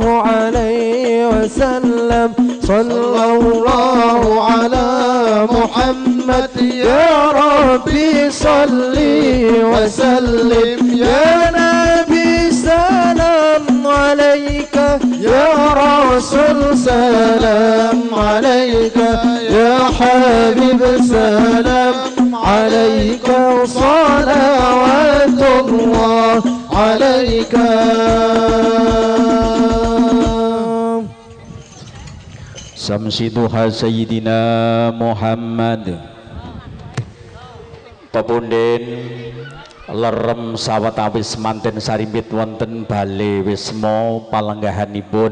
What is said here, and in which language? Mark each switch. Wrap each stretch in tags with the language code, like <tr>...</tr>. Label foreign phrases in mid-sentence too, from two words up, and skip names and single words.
<ar>عليه وسلم صلى الله على محمد يا ربي صلي وسلم يا نبي سلام عليك يا رسول سلام عليك يا حبيب سلام عليك وصلوات الله عليك شمس الضحى سيدنا محمد</ar> <jv>pepunden lerem sawetawis manten sarimbit wonten bale wisma palenggahanipun</jv>